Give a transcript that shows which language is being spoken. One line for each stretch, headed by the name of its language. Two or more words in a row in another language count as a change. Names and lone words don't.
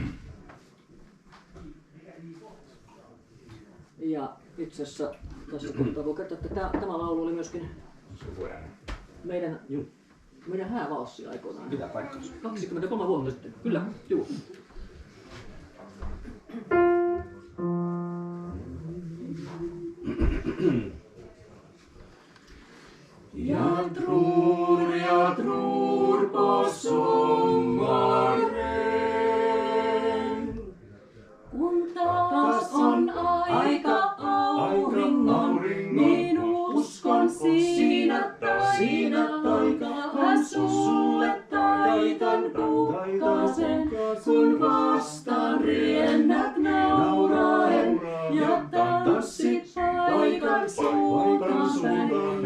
Finnish: Ja itse asiassa tässä kohtaa voi kertoa, että tämä laulu oli myöskin meidän häävalssi aikoinaan. Pitää paikkansa. 23 vuotta sitten. Kyllä, juu.
Swedish: Ja tror på sommaren.
Finnish: kun taas on aika auringon, niin uskon siinä taikaan sulle taitan kukkasen, kun vastaan riennät nauraen ja tanssit paikan suuntaan.